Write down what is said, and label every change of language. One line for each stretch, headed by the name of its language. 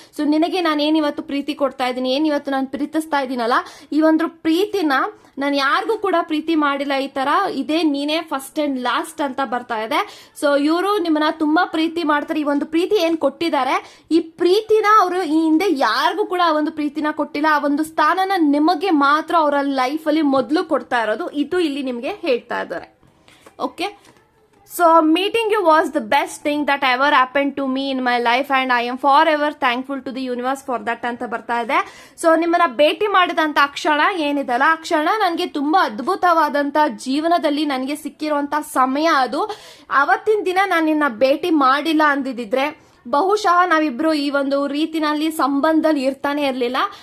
Kannada: So ನಿನಗೆ ನಾನು ಏನಿವತ್ತು ಪ್ರೀತಿ ಕೊಡ್ತಾ ಇದ್ದೀನಿ, ಏನಿವತ್ತು ನಾನು ಪ್ರೀತಿಸ್ತಾ ಇದ್ದೀನಲ್ಲ, ಈ ಒಂದು ಪ್ರೀತಿನ ನಾನು ಯಾರಿಗೂ ಕೂಡ ಪ್ರೀತಿ ಮಾಡಿಲ್ಲ ಈ ತರ, ಇದೇ ನೀನೇ ಫಸ್ಟ್ ಅಂಡ್ ಲಾಸ್ಟ್ ಅಂತ ಬರ್ತಾ ಇದೆ. ಸೊ ಇವರು ನಿಮ್ಮನ್ನ ತುಂಬಾ ಪ್ರೀತಿ ಮಾಡ್ತಾರೆ. ಈ ಒಂದು ಪ್ರೀತಿ ಏನ್ ಕೊಟ್ಟಿದ್ದಾರೆ, ಈ ಪ್ರೀತಿನ ಅವರು ಈ ಹಿಂದೆ ಯಾರಿಗೂ ಕೂಡ ಆ ಒಂದು ಪ್ರೀತಿನ ಕೊಟ್ಟಿಲ್ಲ. ಆ ಒಂದು ಸ್ಥಾನನ ನಿಮಗೆ ಮಾತ್ರ ಅವರ ಲೈಫ್ ಅಲ್ಲಿ ಮೊದಲು ಕೊಡ್ತಾ ಇರೋದು. ಇದು ಇಲ್ಲಿ ನಿಮ್ಗೆ ಹೇಳ್ತಾ ಇದ್ದಾರೆ.
English: Okay, so meeting you was the best thing that ever happened to me in my life and I am forever thankful to the universe for that
Kannada: ಅಂತ ಬರ್ತಾ ಇದೆ. ಸೊ ನಿಮ್ಮನ್ನ ಭೇಟಿ ಮಾಡಿದಂತ ಕ್ಷಣ ಏನಿದೆಲ್ಲ, ಆ ಕ್ಷಣ ನನಗೆ ತುಂಬಾ ಅದ್ಭುತವಾದಂತ ಜೀವನದಲ್ಲಿ ನನಗೆ ಸಿಕ್ಕಿರುವಂತ ಸಮಯ ಅದು. ಅವತ್ತಿನ ದಿನ ನಾನು ನಿನ್ನ ಭೇಟಿ ಮಾಡಿಲ್ಲ ಅಂದಿದ್ರೆ ಬಹುಶಃ ನಾವಿಬ್ರು ಈ ಒಂದು ರೀತಿನಲ್ಲಿ ಸಂಬಂಧದಲ್ಲಿ ಇರ್ತಾನೆ ಇರ್ಲಿಲ್ಲ.